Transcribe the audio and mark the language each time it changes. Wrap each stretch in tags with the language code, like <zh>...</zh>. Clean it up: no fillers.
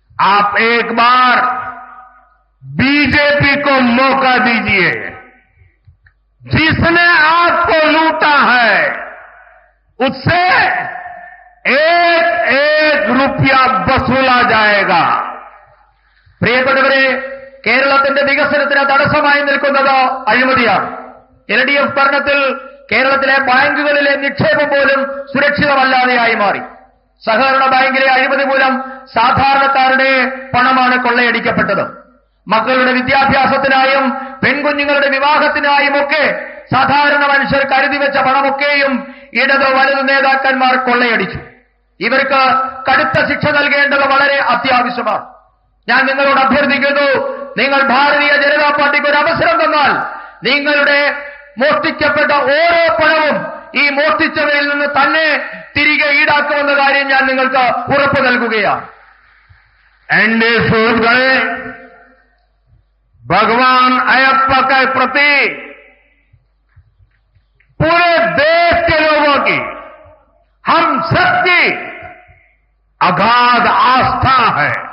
<hi>आप एक बार बीजेपी को मौका दीजिए. जिसने आपको लूटा है उससे एक रुपया वसूला जाएगा.</hi> <ml>പ്രിയപ്പെട്ടവരെ, കേരളത്തിന്റെ വികസനത്തിന് തടസ്സമായി നിൽക്കുന്നത് അഴിമതിയാണ്. LDF ഭരണത്തിൽ കേരളത്തിലെ ബാങ്കുകളിലെ നിക്ഷേപം പോലും സുരക്ഷിതമല്ലാതെയായി മാറി. സഹകരണ ബാങ്കിലെ അഴിമതി മൂലം സാധാരണക്കാരുടെ പണമാണ് കൊള്ളയടിക്കപ്പെട്ടത്. മക്കളുടെ വിദ്യാഭ്യാസത്തിനായും പെൺകുഞ്ഞുങ്ങളുടെ വിവാഹത്തിനായുമൊക്കെ സാധാരണ മനുഷ്യർ കരുതി വെച്ച പണമൊക്കെയും ഇടത് വലതു നേതാക്കന്മാർ കൊള്ളയടിച്ചു. ഇവർക്ക് കടുത്ത ശിക്ഷ നൽകേണ്ടത് വളരെ അത്യാവശ്യമാണ്. ഞാൻ നിങ്ങളോട് അഭ്യർത്ഥിക്കുന്നു, നിങ്ങൾ ഭാരതീയ ജനതാ പാർട്ടിക്ക് ഒരു അവസരം തന്നാൽ നിങ്ങളുടെ മോഷ്ടിക്കപ്പെട്ട ഓരോ പണവും ഈ മോഷ്ടിച്ചവരിൽ നിന്ന് തന്നെ തിരികെ ഈടാക്കുമെന്ന കാര്യം ഞാൻ നിങ്ങൾക്ക് ഉറപ്പു നൽകുകയാണ്.</ml> <hi>एनडीए सुहृद गए भगवान अयप्पा के प्रति पूरे देश के लोगों की, हम सबकी अगाध आस्था है.</hi>